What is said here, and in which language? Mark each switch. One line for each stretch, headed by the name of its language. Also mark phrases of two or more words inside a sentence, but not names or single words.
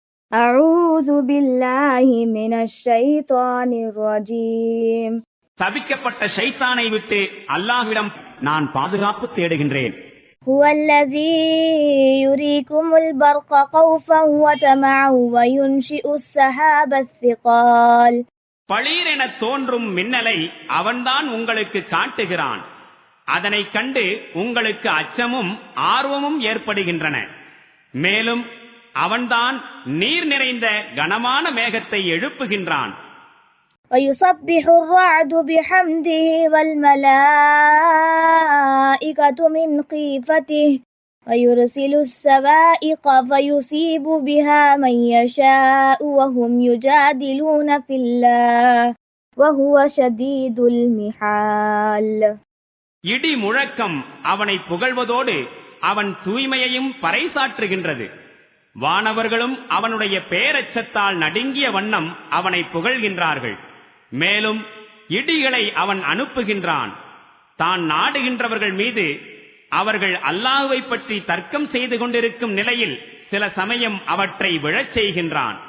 Arabic: أعوذ بالله من الشيطان الرجيم.
Tamil: தபிக்கப்பட்ட ஷைத்தானை விட்டு அல்லாஹ்விடம் நான் பாதுகாப்பு தேடுகின்றேன்.
Arabic: هو الذي يريكم البرق خوفا وطمعا وينشئ السحاب الثقال.
Tamil: பளீரென தோன்றும் மின்னலை அவன்தான் உங்களுக்கு காட்டுகிறான். அதனைக் கண்டு உங்களுக்கு அச்சமும் ஆர்வமும் ஏற்படுகின்றன. மேலும் அவன்தான் நீர் நிறைந்த கனமான மேகத்தை எழுப்புகின்றான்.
Arabic: ويسبح الرعد بحمده والملائكة من خيفته ويرسل الصواعق فيصيب بها من يشاء وهم يجادلون في الله وهو شديد المحال.
Tamil: இடி முழக்கம் அவனை புகழ்வதோடு அவன் தூய்மையையும் பறைசாற்றுகின்றது. வானவர்களும் அவனுடைய பேரச்சத்தால் நடுங்கிய வண்ணம் அவனை புகழ்கின்றார்கள். மேலும் இடிகளை அவன் அனுப்புகின்றான். தான் நாடுகின்றவர்கள் மீது அவர்கள் அல்லாஹ்வை பற்றி தர்க்கம் செய்து கொண்டிருக்கும் நிலையில் சில சமயம் அவற்றை விழச் செய்கின்றான்.